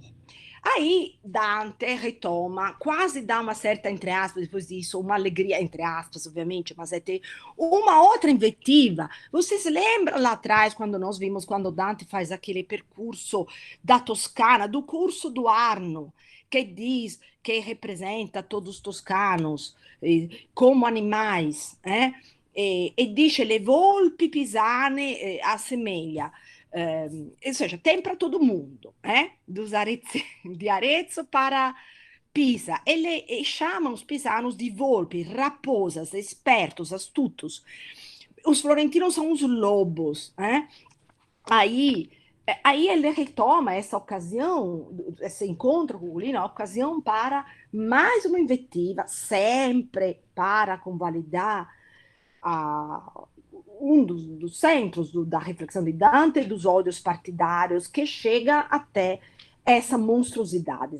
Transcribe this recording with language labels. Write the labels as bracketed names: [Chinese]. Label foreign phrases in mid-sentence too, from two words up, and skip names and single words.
[Portuguese] Aí Dante retoma, quase dá uma certa, entre aspas, depois disso, uma alegria, entre aspas, obviamente, mas é ter uma outra inventiva. Vocês lembram lá atrás, quando nós vimos, quando Dante faz aquele percurso da Toscana, do curso do Arno, que diz que representa todos os toscanos como animais, [Italian] e dice le volpi pisane assemelha. [Portuguese] Ou seja, tem para todo mundo, de Arezzo para Pisa. E chamam os pisanos de volpi, raposas, espertos, astutos. Os florentinos são os lobos. Aí ele retoma essa ocasião, esse encontro com o Gulino, a ocasião para mais uma invettiva, sempre para convalidar a, um dos centros da reflexão de Dante e dos ódios partidários, que chega até essa monstruosidade.